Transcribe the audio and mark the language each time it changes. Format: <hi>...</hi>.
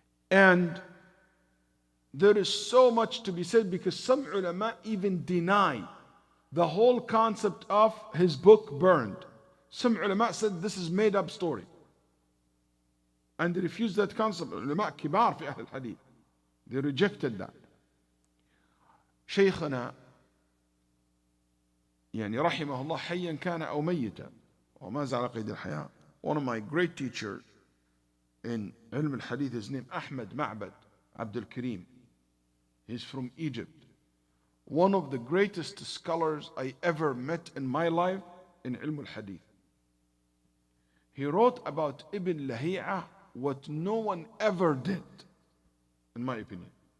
<en>And there is so much to be said because some ulama even deny the whole concept of his book burned. Some ulama said this is made up story. And they refused that concept.</en> <ar>Ulama kibar fi ahl al-hadith. They rejected that. شيخنا يعني رحمه الله حيا كان أو ميتا وما زال قيد الحياة.</ar> <en>One of my great teachers in علم الحديث, his name Ahmed Ma'bad Abdul Karim. He's from Egypt. One of the greatest scholars I ever met in my life in ilm al-hadith. He wrote about Ibn Lahi'ah what no one ever did, in my opinion.</en>